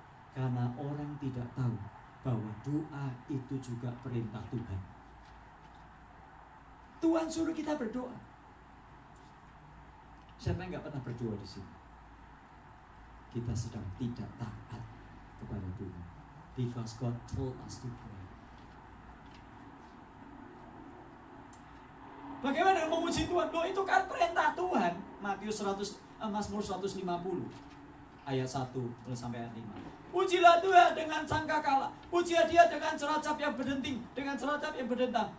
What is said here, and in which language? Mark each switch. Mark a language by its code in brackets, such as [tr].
[id] Karena orang tidak tahu bahwa doa itu juga perintah Tuhan. Tuhan suruh kita berdoa. Siapa yang nggak pernah berdoa di sini? Kita sedang tidak taat kepada Tuhan. [en] Because God told us to pray. [id] Bagaimana memuji Tuhan? Loh, itu kan perintah Tuhan. Mazmur 150 ayat 1 sampai ayat 5. Pujilah Tuhan dengan sangkakala, pujilah Dia dengan seracap yang berdenting, dengan seracap yang berdentang.